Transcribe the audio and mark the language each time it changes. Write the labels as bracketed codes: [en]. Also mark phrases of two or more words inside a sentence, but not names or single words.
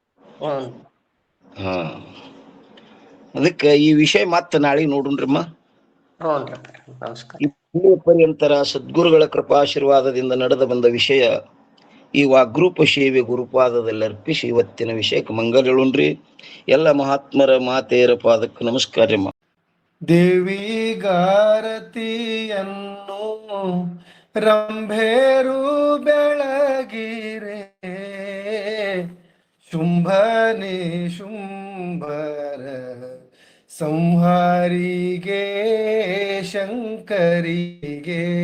[kn] ಅದಕ್ಕೆ ಈ ವಿಷಯ ಮತ್ತೆ ನಾಳೆ ನೋಡುಣ್ರಮ್ಮ. ಇಲ್ಲಿ ಪರ್ಯಂತರ ಸದ್ಗುರುಗಳ ಕೃಪಾಶೀರ್ವಾದದಿಂದ ನಡೆದ ಬಂದ ವಿಷಯ ಈ ವಾಗ್ರೂಪ ಸೇವೆ ಗುರುಪಾದದಲ್ಲಿ ಅರ್ಪಿಸಿ ಇವತ್ತಿನ ವಿಷಯಕ್ಕೆ ಮಂಗಲ ಹೇಳುಣ್ರಿ. ಎಲ್ಲ ಮಹಾತ್ಮರ ಮಾತೆಯರ ಪಾದಕ್ಕೆ ನಮಸ್ಕಾರಮ್ಮ. ದೇವಿಗಾರತಿಯನ್ನು ರಂಭೇರು ಬೆಳಗಿರೆ ಶುಂಭನಿ ಶುಂಭರ ಸಂಹಾರಿಗೆ ಶಂಕರಿಗೆ.